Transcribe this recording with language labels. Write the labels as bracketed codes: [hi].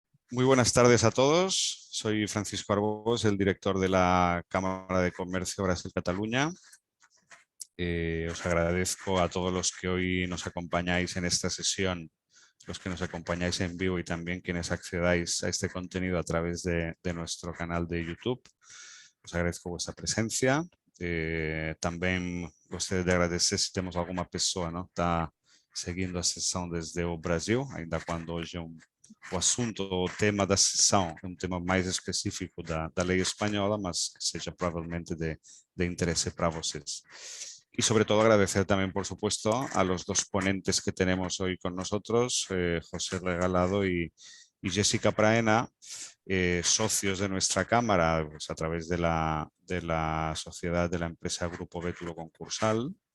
[es] Muy buenas tardes a todos. Soy Francisco Arbós, el director de la Cámara de Comercio Brasil-Cataluña. Os agradezco a todos los que hoy nos acompañáis en esta sesión, los que nos acompañáis en vivo y también quienes accedáis a este contenido a través de nuestro canal de YouTube. Os agradezco vuestra presencia. [pt] Também gostaria de agradecer se temos alguma pessoa que está seguindo a sessão desde o Brasil, ainda quando hoje o assunto, o tema da sessão é um tema mais específico da lei espanhola, mas que seja provavelmente de interesse para vocês. [es] Y sobre todo agradecer también, por supuesto, a los dos ponentes que tenemos hoy con nosotros, José Regalado y Jessica Praena, socios de nuestra Cámara pues, a través de la sociedad de la empresa Grupo Bétulo Concursal.